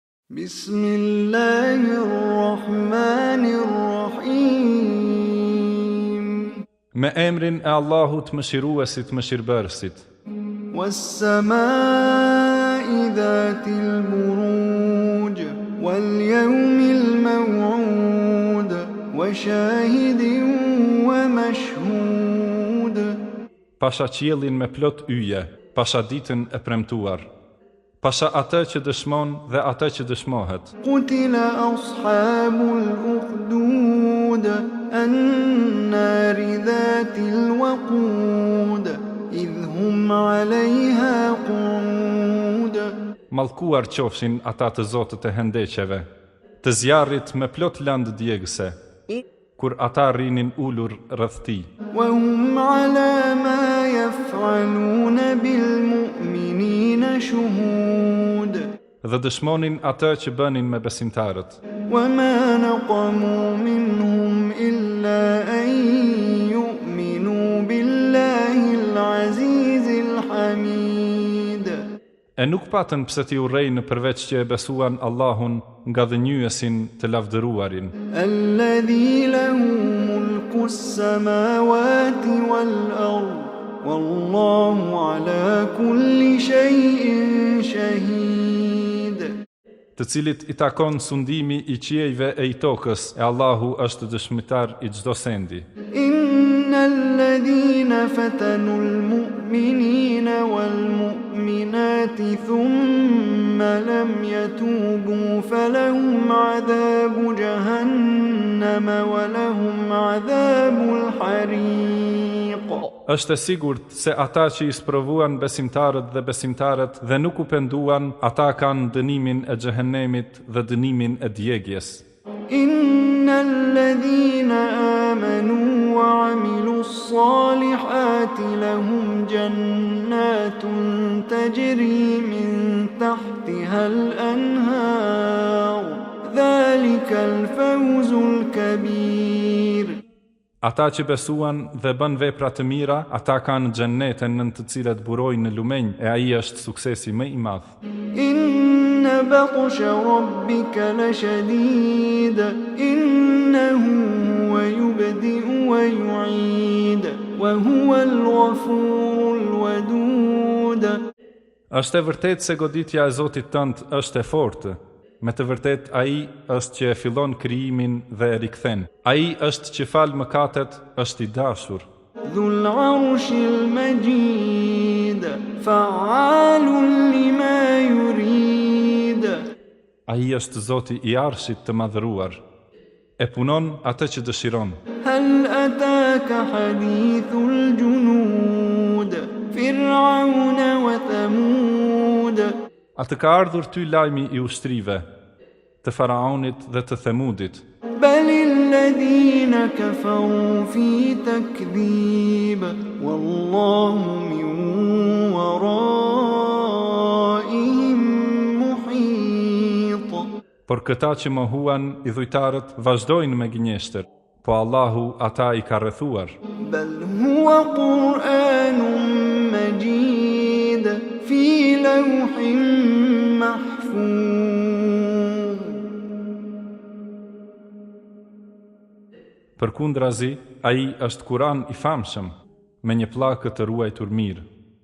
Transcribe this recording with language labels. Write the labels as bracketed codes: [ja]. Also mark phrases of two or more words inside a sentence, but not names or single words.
[ar] بسم الله الرحمن الرحيم. [sq] Me emrin e Allahut mëshiruesit mëshirbërësit. [ar] والسماء ذات البروج واليوم الموعود وشاهد ومشهود. [sq] Pasha qiellin me plot yje, pasha ditën e premtuar, pasha atë që dëshmon dhe atë që dëshmohet. [ar] قتل أصحاب الأخدود النار ذات الوقود إذ هم عليها قعود. [sq] Mallkuar qofshin ata të zotët e hendeqeve, të zjarrit me plot landë djegëse, kur ata rrinin ulur rreth tij. [ar] وهم على ما يفعلون بالمؤمنين شهود. [sq] Dhe dëshmonin atë që bënin me besimtarët. [ar] وما نقموا منهم إلا أن يؤمنوا بالله العزيز الحميد. [sq] E nuk patën pse t'i urrejnë përveç që e besuan Allahun nga dhënjuesin të lavdëruarin. [ar] الذي له ملك السماوات والأرض والله على كل شيء شهيد. [sq] Të cilit i takon sundimi i qiejve e i tokës, e Allahu është dëshmitar i çdo sendi. [ar] إن الذين فتنوا المؤمنين والمؤمنات ثم لم يتوبوا فلهم عذاب جهنم ولهم عذاب الحريق. [sq] Është e sigurt se ata që i sprovuan besimtarët dhe besimtarët dhe nuk u penduan, ata kanë dënimin e xhehenemit dhe dënimin e djegjes. [ar] إن الذين آمنوا وعملوا الصالحات لهم جنات تجري من تحتها الأنهار. ذلك الفوز الكبير. [sq] Ata që besuan dhe bën vepra të mira, ata kanë xhenneten në të cilat burojnë në lumenj, e ai është suksesi më i madh. [ar] إن بطش ربك لشديد إنه هو يبدئ ويعيد وهو الغفور الودود. [sq] Është e vërtetë se goditja e Zotit tënd është e fortë. Me të vërtet, ai është që e fillon krijimin dhe e rikthen. Ai është që fal mëkatet, është i dashur. [ar] ذو العرش المجيد فعال لما يريد. [sq] Ai është Zoti i arshit të madhëruar, e punon atë që dëshiron. [ar] هل أتاك حديث الجنود فرعون وثمود. [sq] A të ka ardhur ty lajmi i ushtrive, të Faraonit dhe të Themudit? [ar] بل الذين كفروا في تكذيب والله من ورائهم محيط. [sq] Por këta që mohuan, i dhujtarët, vazhdojnë me gënjeshtër, po Allahu ata i ka rrethuar. [ar] بل هو قرآن مجيد في لوح محفوظ. [sq] Përkundrazi, ai është Kur'an i famshëm, me një pllakë të ruajtur mirë.